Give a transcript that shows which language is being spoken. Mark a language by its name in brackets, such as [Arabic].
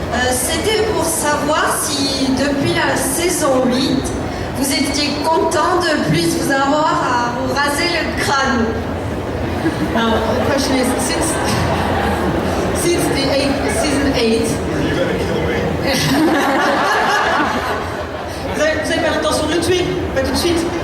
[French] C'était pour savoir si depuis la saison 8, vous étiez content de plus vous avoir à vous raser le crâne. [English] Now, the question is, since the season 8, You're gonna kill me. [French] vous avez pas l'intention de le tuer, pas tout de suite.